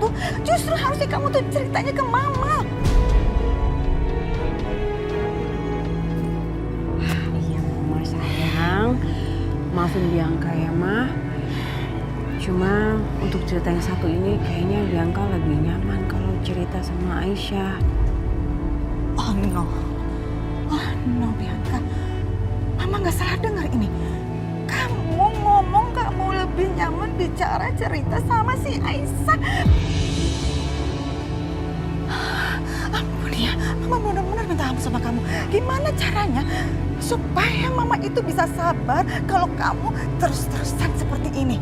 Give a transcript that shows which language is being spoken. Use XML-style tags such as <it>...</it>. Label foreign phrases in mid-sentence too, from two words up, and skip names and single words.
<id>Justru harusnya kamu tuh ceritanya ke Mama. Iya, Mama sayang. Maafin Bianca ya, Ma. Cuma untuk cerita yang satu ini kayaknya Bianca lebih nyaman kalau cerita sama Aisyah.</id> <en>Oh no. Oh no, Bianca.</en> <id>Mama gak salah dengar ini. Kamu ngomong kamu lebih nyaman bicara cerita sama si Aisyah. Ampun ya, Mama benar-benar minta ampun sama kamu. Gimana caranya supaya Mama itu bisa sabar kalau kamu terus-terusan seperti ini?</id>